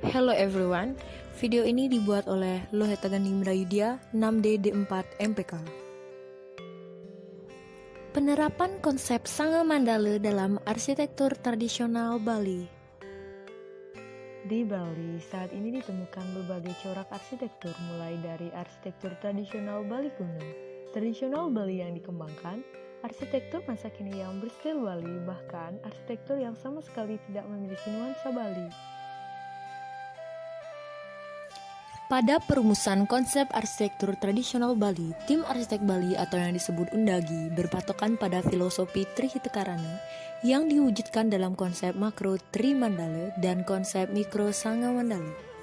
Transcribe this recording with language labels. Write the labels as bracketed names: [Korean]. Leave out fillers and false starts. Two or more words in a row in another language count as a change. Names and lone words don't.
[English] Hello everyone, [Indonesian] video ini dibuat oleh Lohetaganimra Yudya 6D D4 MPK. Penerapan konsep Sangga Mandala dalam arsitektur tradisional Bali. Di Bali, saat ini ditemukan berbagai corak arsitektur mulai dari arsitektur tradisional Bali kuno, tradisional Bali yang dikembangkan, arsitektur masa kini yang berstil Bali, bahkan arsitektur yang sama sekali tidak memiliki nuansa Bali. Pada perumusan konsep arsitektur tradisional Bali, tim arsitek Bali atau yang disebut Undagi berpatokan pada filosofi Trihitakarana yang diwujudkan dalam konsep makro Trimandala dan konsep mikro Sangga Mandala.